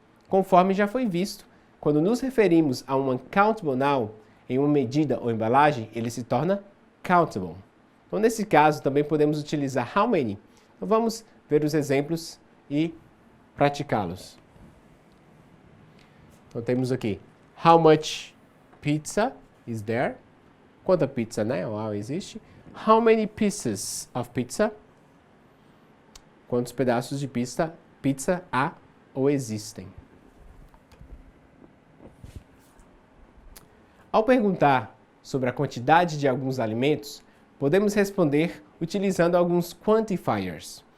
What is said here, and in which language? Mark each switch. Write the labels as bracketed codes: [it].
[pt] Conforme já foi visto, quando nos referimos a um uncountable noun em uma medida ou embalagem, ele se torna countable. Então nesse caso também podemos utilizar how many. Então vamos ver os exemplos e praticá-los. Então temos aqui [en] how much pizza is there? [pt] Quanta pizza, né? Ou existe? [en] How many pieces of pizza? [pt] Quantos pedaços de pizza há ou existem? Ao perguntar sobre a quantidade de alguns alimentos, podemos responder utilizando alguns quantifiers.